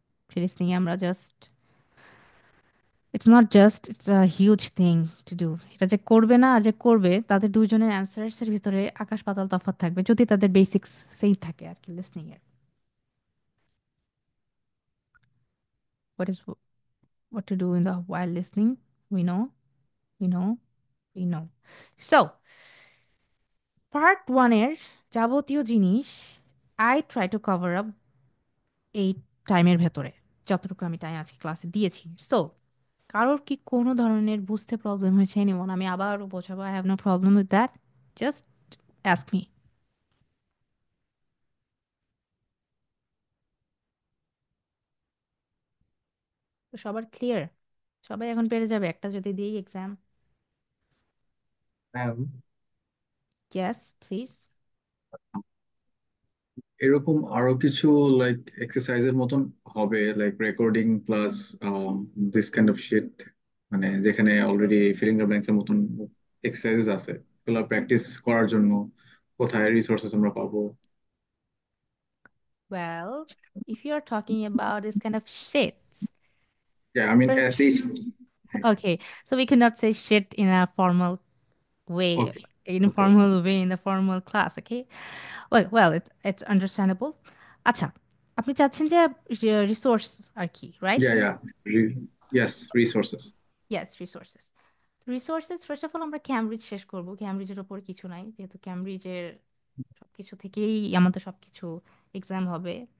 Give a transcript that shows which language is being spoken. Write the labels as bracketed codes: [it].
[en] Pre-listening আমরা just, it's a huge thing to do. [bn] এটা যে করবে না আর যে করবে, তাদের দুইজনের অ্যান্সার্স এর ভিতরে আকাশ পাতাল তফাৎ থাকবে, যদি তাদের বেসিক্স সেম থাকে আর কি লিসনিং এর। [en] What is what to do in the while listening? We know, we know, we know. [bn] So, part 1 এর যাবতীয় জিনিস [en] I try to cover up [bn] এই টাইমের ভেতরে, যতটুকু আমি টাইম আজকে ক্লাসে দিয়েছি। সো কারোর কি কোনো ধরনের বুঝতে প্রবলেম হয়েছে এনিওয়ান? আমি আবারও বোঝাবো, [en] I have no problem with that, just ask me. [bn] তো সবার ক্লিয়ার? সবাই এখন পেরে যাবে একটা যদি দিই এক্সাম? Ma'am, [en] Yes please. [bn] এরকম আরো কিছু লাইক এক্সারসাইজের মতন হবে, like recording plus this kind of shit, মানে যেখানে অলরেডি ফিলিং দ্য ব্ল্যাঙ্কস এর মতন এক্সারসাইজেস আছে, এগুলো প্র্যাকটিস করার জন্য কোথায় রিসোর্সেস আমরা পাবো? [en] Well, if you're talking about this kind of shit, I mean at first, least. okay, so we cannot say shit in a formal way, Okay, okay. informal way in the formal class, okay? Well, it's understandable. [bn] আচ্ছা, আপনি চাচ্ছেন যে resource আর কি, right? [en] Yeah. Yes, resources. Yes, resources. [bn] Resources first of all আমরা Cambridge শেষ করব, ক্যামব্রিজের ওপর কিছু নাই, যেহেতু ক্যামব্রিজের সবকিছু থেকেই আমাদের সবকিছু এক্সাম হবে।